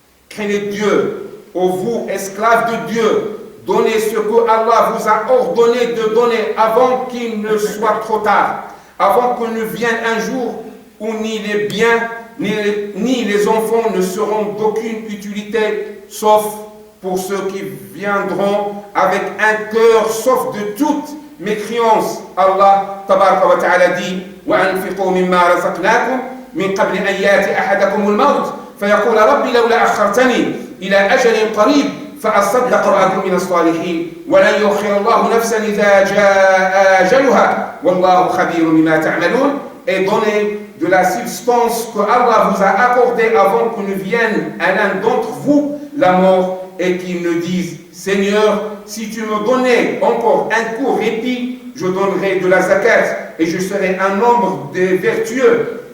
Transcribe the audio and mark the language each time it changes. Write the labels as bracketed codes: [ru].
[fr] Craignez Dieu, ô vous, esclaves de Dieu, donnez ce que Allah vous a ordonné de donner avant qu'il ne soit trop tard, avant que ne vienne un jour où ni les biens ni les enfants ne seront d'aucune utilité, sauf pour ceux qui viendront avec un cœur sauf de toute mécréance. [ar] Allah tabaraka wa ta'ala dit وَأَنْفِقُوا مِمَّا رَزَقْنَاكُمْ مِنْ قَبْلِ أَنْ يَأْتِيَ أَحَدَكُمُ الْمَوْتُ فيقول ربي لولا أخرتني إلى أجل قريب فأصدق وأكن من الصالحين ولن يؤخر الله نفسا إذا جاء أجلها والله خبير بما تعملون. [fr] Et donnez de la substance que Allah vous a accordée avant que ne vienne à l'un d'entre vous la mort, et qu'il ne dise Seigneur, si tu me donnais encore un court répit, je donnerai de la zakat et je serai un nombre de vertueux.